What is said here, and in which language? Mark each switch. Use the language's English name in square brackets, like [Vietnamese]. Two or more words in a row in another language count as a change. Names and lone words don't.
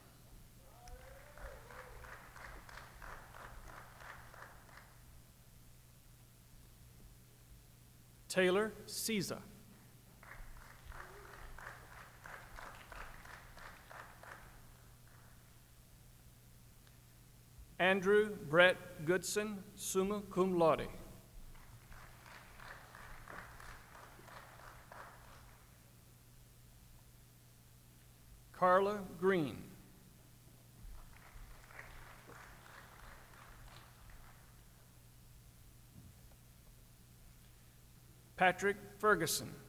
[English] Taylor Caesar. Andrew Brett Goodson, [Latin] summa cum laude. [English] Carla Green. Patrick Ferguson.